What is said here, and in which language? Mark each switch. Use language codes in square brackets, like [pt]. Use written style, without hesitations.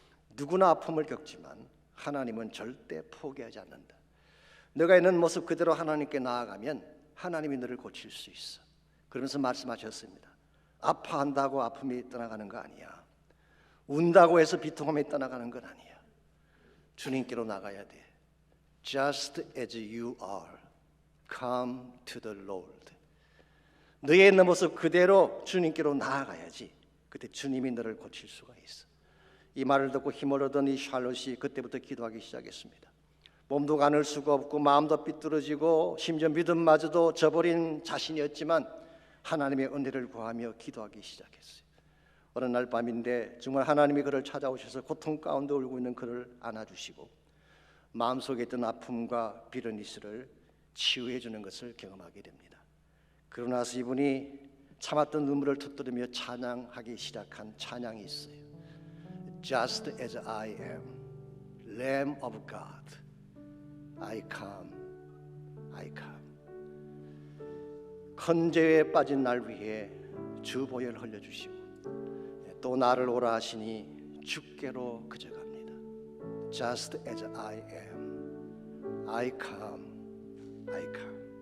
[ko] 누구나 아픔을 겪지만 하나님은 절대 포기하지 않는다. 너가 있는 모습 그대로 하나님께 나아가면 하나님이 너를 고칠 수 있어. 그러면서 말씀하셨습니다. 아파한다고 아픔이 떠나가는 거 아니야. 운다고 해서 비통함이 떠나가는 건 아니야. 주님께로 나가야 돼. [en] Just as you are, come to the Lord. [ko] 너의 있는 모습 그대로 주님께로 나아가야지. 그때 주님이 너를 고칠 수가 있어. 이 말을 듣고 힘을 얻은 이 샬롯이 그때부터 기도하기 시작했습니다. 몸도 가눌 수가 없고 마음도 삐뚤어지고 심지어 믿음마저도 저버린 자신이었지만 하나님의 은혜를 구하며 기도하기 시작했어요. 어느 날 밤인데 정말 하나님이 그를 찾아오셔서 고통 가운데 울고 있는 그를 안아주시고 마음속에 있던 아픔과 비르니스를 치유해 주는 것을 경험하게 됩니다. 그러고 나서 이분이 참았던 눈물을 터뜨리며 찬양하기 시작한 찬양이 있어요. [en] Just as I am, Lamb of God, I come, I come. [ko] 헌죄에 빠진 날 위해 주 보혈 흘려주시고 또 나를 오라 하시니 주께로 그저 갑니다. [en] Just as I am, I come, I come.